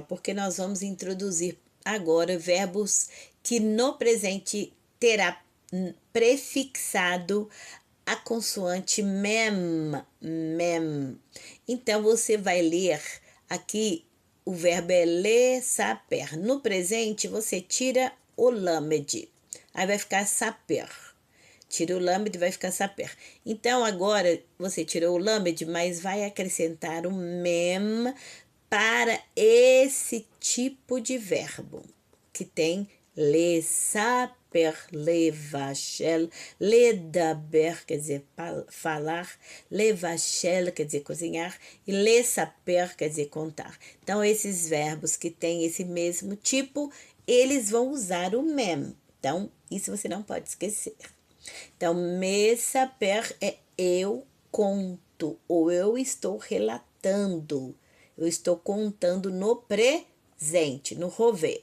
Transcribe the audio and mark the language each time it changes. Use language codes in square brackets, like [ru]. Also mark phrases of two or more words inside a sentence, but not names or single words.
[pt] Porque nós vamos introduzir agora verbos que no presente terá prefixado a consoante mem. Então, você vai ler aqui, o verbo é [he] לְ, סַפֵּר. [pt] No presente, você tira o lamed. Aí vai ficar saper. Tira o lamed e vai ficar saper. Então, agora, você tirou o lamed, mas vai acrescentar o mem para esse tipo de verbo, que tem [he] לְ, סַפֵּר, לְבַשֵּׁל, לְדַבֵּר, [pt] quer dizer falar, levashel, quer dizer cozinhar, [he] e לְ סַפֵּר, [pt] quer dizer contar. Então, esses verbos que têm esse mesmo tipo, eles vão usar o mem. Então, isso você não pode esquecer. Então, [he] מְ סַפֵּר [pt] é eu conto, ou eu estou relatando. Eu estou contando no presente, no rovê.